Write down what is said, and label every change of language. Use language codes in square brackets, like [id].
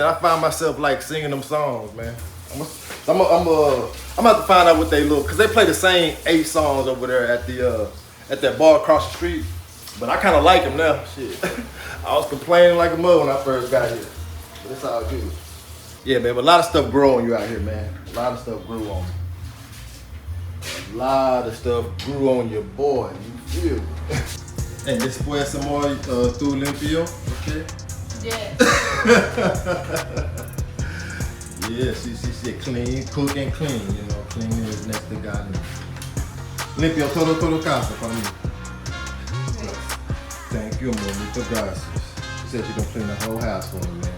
[en] I found myself, like, singing them songs, man. I'm gonna have to find out what they look, cause they play the same 8 songs over there at that bar across the street. But I kind of like them now. Shit, I was complaining like a mother when I first got here, but it's all good. Yeah, man. But a lot of stuff grew on you out here, man. A lot of stuff grew on me. A lot of stuff grew on your boy. You feel me? [es] And después amor, tú limpio, okay? [en] Yes. Yeah, she clean, cook and clean, you know. Cleaning is next to God. [es] Limpio todo casa para mí. [en] Thank you, amor. [es] Muchas gracias. [en] She said she's gonna clean the whole house for me, man.